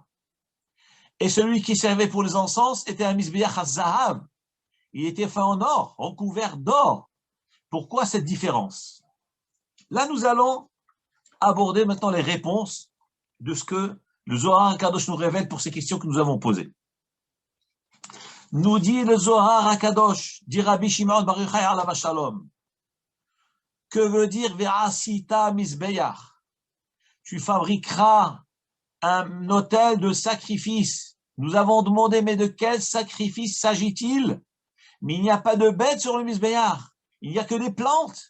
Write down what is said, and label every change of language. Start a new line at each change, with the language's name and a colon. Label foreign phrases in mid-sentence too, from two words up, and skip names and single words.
French: Et celui qui servait pour les encens était un Misbéach à Zahav. Il était fait en or, recouvert d'or. Pourquoi cette différence? Là, nous allons aborder maintenant les réponses de ce que le Zohar HaKadosh nous révèle pour ces questions que nous avons posées. Nous dit le Zohar HaKadosh, dit Rabbi Shimon Bar Yochai
Hebrew: עליו השלום.
French: Que veut dire
Hebrew: ועשית מזבח?
French: Tu fabriqueras un autel de sacrifice. Nous avons demandé, mais de quel sacrifice s'agit-il? Mais il n'y a pas de bêtes sur le Misbéach. Il n'y a que des plantes.